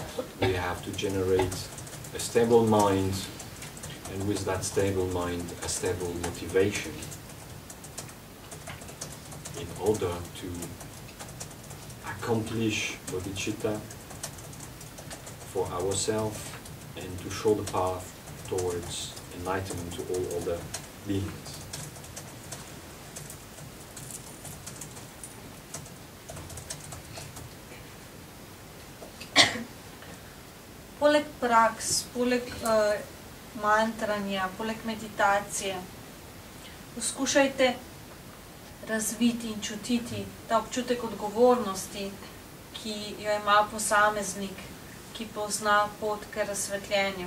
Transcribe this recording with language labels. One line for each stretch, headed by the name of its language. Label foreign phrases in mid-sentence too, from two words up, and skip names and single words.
English: We have to generate a stable mind, and with that stable mind, a stable motivation in order to accomplish bodhicitta for ourselves and to show the path towards enlightenment to all other beings.
Slovenian: Poleg praks, poleg mantranja, poleg meditacije, poskušajte razviti in čutiti ta občutek odgovornosti, ki jo ima posameznik, ki pozna pot k razsvetljenju.